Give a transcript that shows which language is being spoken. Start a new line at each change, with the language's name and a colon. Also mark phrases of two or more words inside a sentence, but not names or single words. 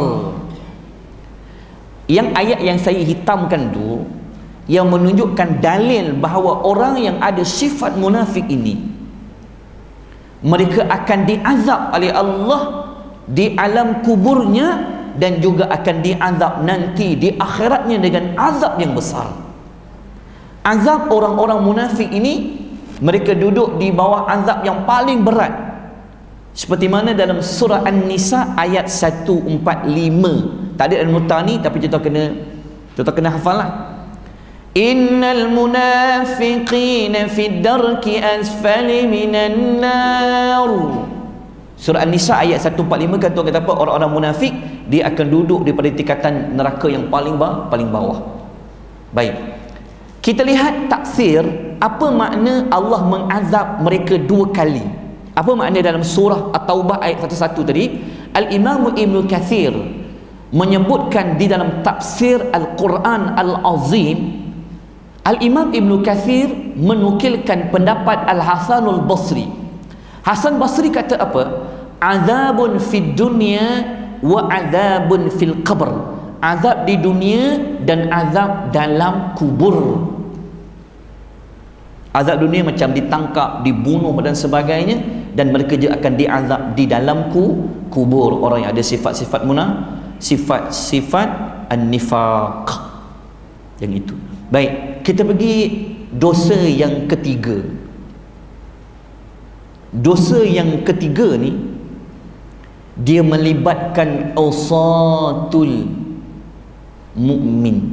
Malay: Yang ayat yang saya hitamkan tu yang menunjukkan dalil bahawa orang yang ada sifat munafik ini, mereka akan diazab oleh Allah di alam kuburnya, dan juga akan diazab nanti di akhiratnya dengan azab yang besar. Azab orang-orang munafik ini, mereka duduk di bawah azab yang paling berat, seperti mana dalam surah An-Nisa ayat 145. Tak ada al-muta ni, tapi kita kena hafal lah.
Arabic: إن المنافقين في الدرك الأسفل من النار.
Malay: Surah An-Nisa ayat 145 kata apa? Orang-orang munafik dia akan duduk daripada tingkatan neraka yang paling bawah. Baik, kita lihat taksir apa makna Allah mengazab mereka 2 kali. Apa makna dalam surah At-Taubah ayat 11 tadi? Al-Imam Ibn Kathir menyebutkan di dalam tafsir Al-Quran Al-Azim, Al-Imam Ibn Kathir menukilkan pendapat Al-Hasanul Basri. Hasan Basri kata apa?
Arabic: عذاب في الدنيا وعذاب في القبر.
Malay: Azab di dunia dan azab dalam kubur. Azab dunia macam ditangkap, dibunuh dan sebagainya, dan mereka juga akan diazab di dalam kubur. Orang yang ada sifat-sifat sifat an-nifaq yang itu. Baik, kita pergi dosa yang ketiga. Dosa yang ketiga ni dia melibatkan
Arabic: أسرة المؤمن.